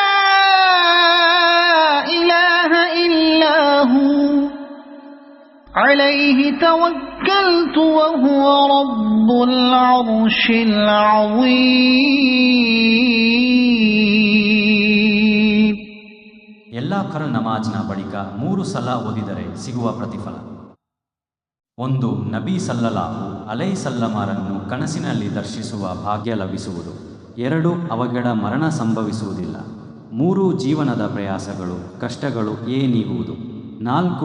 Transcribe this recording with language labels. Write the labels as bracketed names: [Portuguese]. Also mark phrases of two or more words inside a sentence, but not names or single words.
[Arabic] إله إلا هو عليه توكلت وهو رب العرش العظيم. [Kannada] ಎಲ್ಲ ಫರ್ ನಮಾಜ್ನ ಬಳಿಕ 3 ಸಲ ಓದಿದರೆ ಸಿಗುವ ಪ್ರತಿಫಲ. 1. ನಬಿ [Arabic] صلى الله عليه وسلم [Kannada] ಕನಸಿನಲ್ಲಿ ದರ್ಶಿಸುವ ಭಾಗ್ಯ ಲಭಿಸುವುದು. 2. ಅವಘಡ ಮರಣ ಸಂಭವಿಸುವುದಿಲ್ಲ. 3. ಜೀವನದ ಪ್ರಯಾಸಗಳು ಕಷ್ಟಗಳು ನೀಗುವುದು. 4.